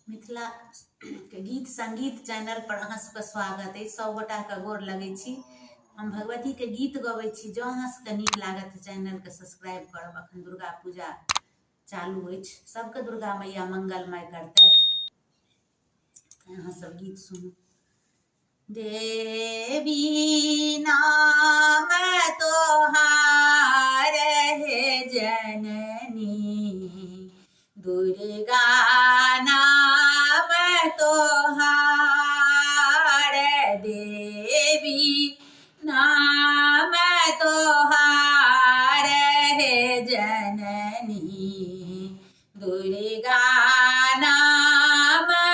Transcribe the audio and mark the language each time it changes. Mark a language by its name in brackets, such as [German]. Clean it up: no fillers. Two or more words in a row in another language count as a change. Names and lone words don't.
[Maithili] मिथिला के गीत संगीत चैनल पर अहाँ सबके स्वागत है। 100 गोटा के गोर लगे छी। हम भगवती के गीत गबै छी। जो अहाँ सबके नीक लागत चैनल के सब्सक्राइब करब। अखन दुर्गा पूजा चालू अछि, सबके दुर्गा मैया मंगलमय करतै। अहाँ सब गीत सुनू। देवी नाम तोहार है जननी, दुर्गा नाम तोहार, देवी नाम तोहार है जननी, दुर्गा नाम